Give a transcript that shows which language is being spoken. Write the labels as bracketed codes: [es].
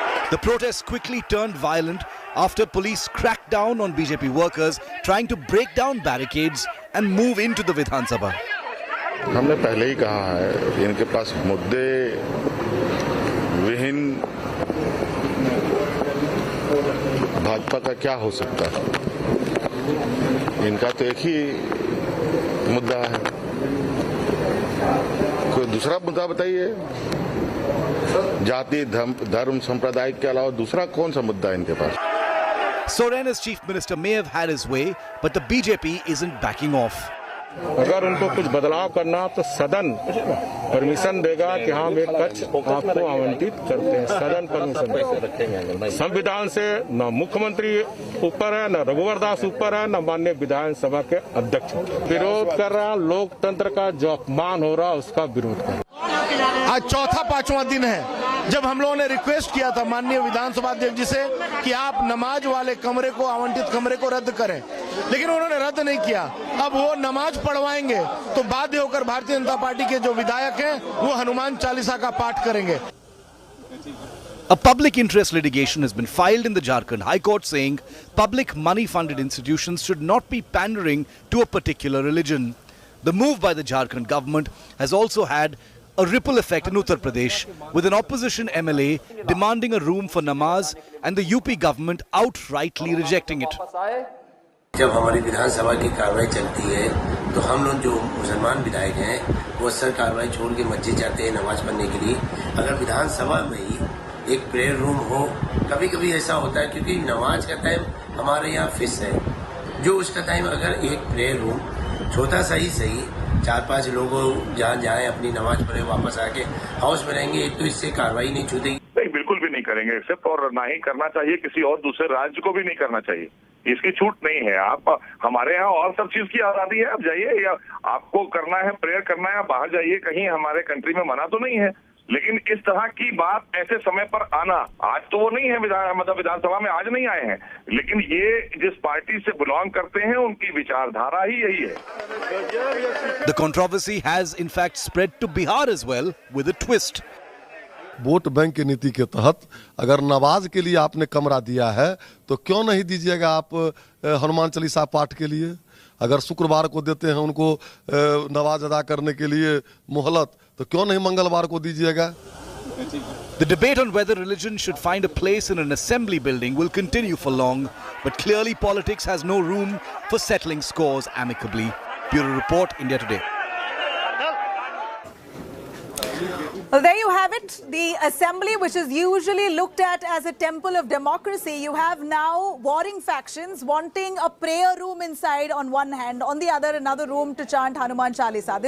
[en] The protests quickly turned violent after police cracked down on BJP workers trying to break down barricades and move into the Vidhan Sabha. [hi] हमने पहले ही कहा है इनके पास मुद्दे विहीन भाजपा का क्या हो सकता है। इनका तो एक ही मुद्दा है, कोई दूसरा मुद्दा बताइए। जाति धर्म संप्रदाय के अलावा दूसरा कौन सा मुद्दा है इनके पास। [en] Soren as chief minister may have had his way, but the BJP isn't backing off. [hi] अगर उनको कुछ बदलाव करना तो सदन परमिशन देगा कि हम एक कक्ष आपको आवंटित करते हैं। सदन परमिशन देगा। संविधान से न मुख्यमंत्री ऊपर है, न रघुवर दास ऊपर है, न माननीय विधानसभा के अध्यक्ष। विरोध कर रहा, लोकतंत्र का जो अपमान हो रहा उसका विरोध कर रहा। आज चौथा पांचवा दिन है जब हम लोगों ने रिक्वेस्ट किया था माननीय विधानसभा अध्यक्ष जी से कि आप नमाज वाले कमरे को, आवंटित कमरे को रद्द करें, लेकिन उन्होंने रद्द नहीं किया। अब वो नमाज पढ़वाएंगे तो बाध्य होकर भारतीय जनता पार्टी के जो विधायक हैं वो हनुमान चालीसा का पाठ करेंगे। [en] A public interest litigation has been filed in the Jharkhand High Court saying public money-funded institutions should not be pandering to a particular religion. The move by the Jharkhand government has also had a ripple effect in Uttar Pradesh, with an opposition MLA demanding a room for Namaz and the UP government outrightly rejecting it. [hi] जब हमारी विधानसभा की कार्रवाई चलती है तो हम लोग जो मुसलमान विधायक हैं वो अक्सर कार्रवाई छोड़ के मस्जिद जाते हैं नमाज पढ़ने के लिए। अगर विधानसभा में ही एक प्रेयर रूम हो, कभी कभी ऐसा होता है क्योंकि नमाज का टाइम हमारे यहाँ फिक्स है, जो उसका टाइम अगर एक प्रेयर रूम छोटा सा ही सही 4-5 लोग जहाँ जाए अपनी नमाज पढ़े वापस आके हाउस में रहेंगे, एक तो इससे कार्रवाई नहीं छूटेगी। नहीं, बिल्कुल भी नहीं करेंगे सिर्फ, और ना ही करना चाहिए, किसी और दूसरे राज्य को भी नहीं करना चाहिए। इसकी छूट नहीं है। आप हमारे यहाँ और सब चीज की आजादी है, आप जाइए, या आपको करना है प्रेयर करना है, बाहर जाइए, कहीं हमारे कंट्री में मना तो नहीं है। लेकिन इस तरह की बात ऐसे समय पर आना, आज तो वो नहीं है विधानसभा में आज नहीं आए हैं, लेकिन ये जिस पार्टी से बिलोंग करते हैं उनकी विचारधारा ही यही है। [en] The controversy has in fact spread to Bihar as well with a twist. [hi] Vote bank की नीति के तहत अगर नमाज के लिए आपने कमरा दिया है तो क्यों नहीं दीजिएगा आप हनुमान चालीसा पाठ के लिए। अगर शुक्रवार को देते हैं उनको नमाज अदा करने के लिए मोहलत, तो क्यों नहीं मंगलवार को दीजिएगा। [en] The debate on whether religion should find a place in an assembly building will continue for long, but clearly politics has no room for settling scores amicably. Bureau Report, India Today. Well, there you have it. The assembly, which is usually looked at as a temple of democracy, you have now warring factions wanting a prayer room inside on one hand, on the other another room to chant Hanuman Chalisa.